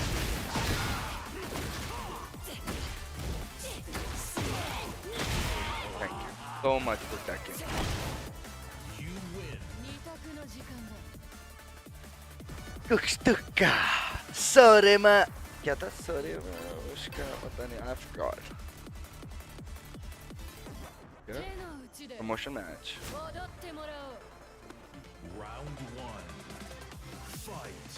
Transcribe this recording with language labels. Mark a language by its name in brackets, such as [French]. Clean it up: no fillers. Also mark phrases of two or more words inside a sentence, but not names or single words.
[English] Thank you so much for Tekken. You win. [Japanese] 二択の時間だ [Hindi] कुछ तुक्का सोरेमा क्या था सोरेमा उसका पता नहीं [English] I forgot [Japanese] 手の内で [English] promotion match [Japanese] 踊ってもらおう [English] Round one. Fight.